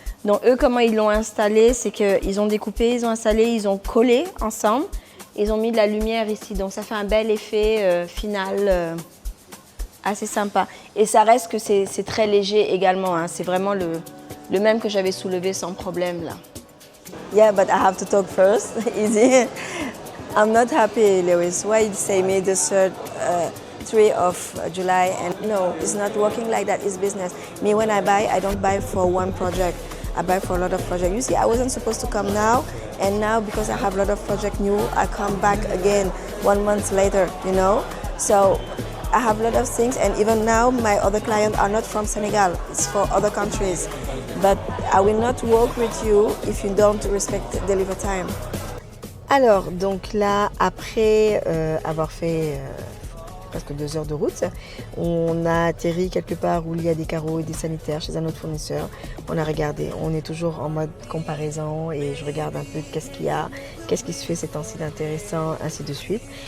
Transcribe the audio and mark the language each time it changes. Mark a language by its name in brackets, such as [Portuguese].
[French] Donc eux, comment ils l'ont installé, c'est qu'ils ont découpé, ils ont installé, ils ont collé ensemble. Ils ont mis de la lumière ici, donc ça fait un bel effet final assez sympa. Et ça reste que c'est très léger également, hein. C'est vraiment le même que j'avais soulevé sans problème là. [English] Yeah, but I have to talk first. Easy. I'm not happy, Lewis. Why you say me the 3 of July? And no, it's not working like that. It's business. Me, when I buy, I don't buy for one project. I buy for a lot of projects. You see, I wasn't supposed to come now, and now because I have a lot of project new, I come back again 1 month later, you know? So I have a lot of things, and even now my other clients are not from Senegal, it's for other countries. But I will not work with you if you don't respect deliver time. [French] Alors, donc là, après avoir fait presque 2 heures de route, on a atterri quelque part où il y a des carreaux et des sanitaires chez un autre fournisseur. On a regardé, on est toujours en mode comparaison et je regarde un peu qu'est-ce qu'il y a, qu'est-ce qui se fait ces temps-ci d'intéressant, ainsi de suite.